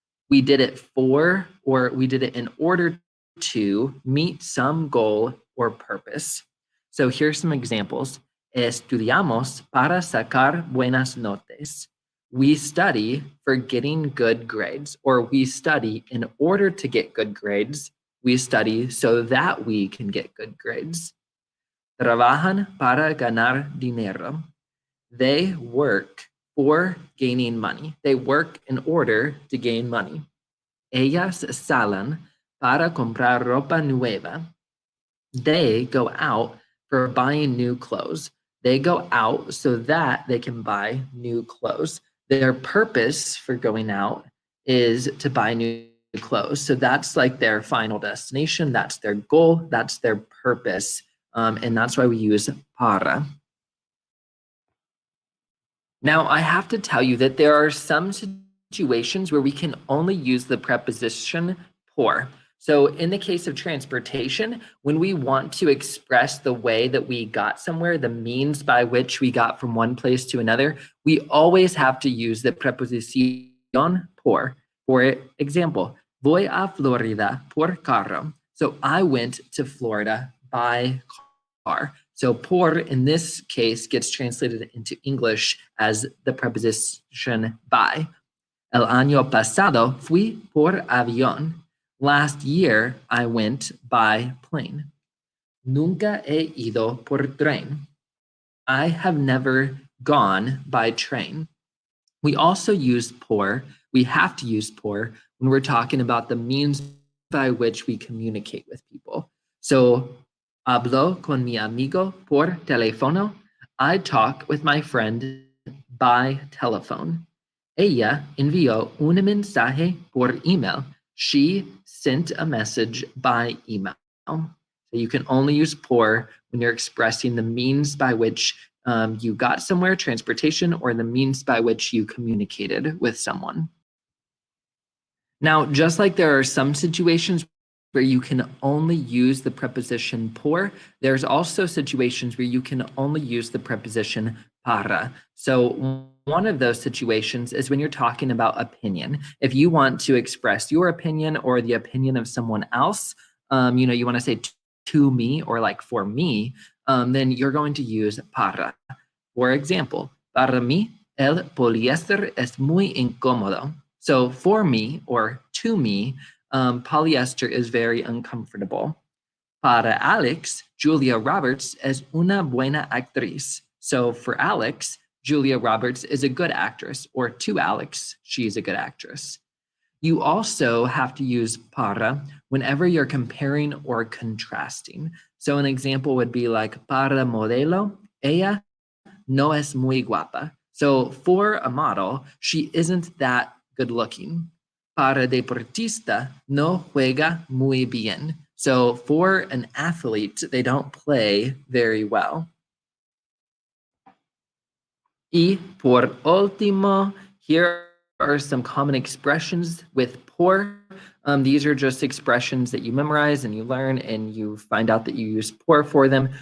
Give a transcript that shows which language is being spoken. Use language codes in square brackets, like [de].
[en] We did it for, or we did it in order to meet some goal or purpose. So here's some examples. [es] Estudiamos para sacar buenas notas. [en] We study for getting good grades, or we study in order to get good grades. We study so that we can get good grades. [es] Trabajan para ganar dinero. [en] They work for gaining money. They work in order to gain money. [es] Ellas salen para comprar ropa nueva. [en] They go out for buying new clothes. They go out so that they can buy new clothes. Their purpose for going out is to buy new clothes. So that's like their final destination. That's their goal. That's their purpose. And that's why we use para. Now, I have to tell you that there are some situations where we can only use the preposition por. So in the case of transportation, when we want to express the way that we got somewhere, the means by which we got from one place to another, we always have to use the preposición por. For example, [es] voy a Florida por carro. [en] So I went to Florida by car. So por in this case gets translated into English as the preposition by. [es] El año pasado fui por avión. [en] Last year, I went by plane. [es] Nunca he ido por tren. [en] I have never gone by train. We also use por, we have to use por when we're talking about the means by which we communicate with people. [es] So, hablo con mi amigo por teléfono. [en] I talk with my friend by telephone. [es] Ella envió un mensaje por email. [en] She sent a message by email. So you can only use por when you're expressing the means by which you got somewhere, transportation, or the means by which you communicated with someone. Now, just like there are some situations where you can only use the preposition por, there's also situations where you can only use the preposition para. So one of those situations is when you're talking about opinion. If you want to express your opinion or the opinion of someone else, you want to say to me or like for me, then you're going to use para. For example, [es] para mí, el poliéster es muy incómodo. [en] So for me or to me, polyester is very uncomfortable. [es] Para Alex, Julia Roberts es una buena actriz. [en] So for Alex, Julia Roberts is a good actress, or to Alex, she's a good actress. You also have to use para whenever you're comparing or contrasting. So an example would be like, [es] para modelo, ella no es muy guapa. [en] So for a model, she isn't that good looking. [es] Para deportista, no juega muy bien. [en] So for an athlete, they don't play very well. [es] Y por último, [en] here are some common expressions with por. These are just expressions that you memorize and you learn and you find out that you use por for them.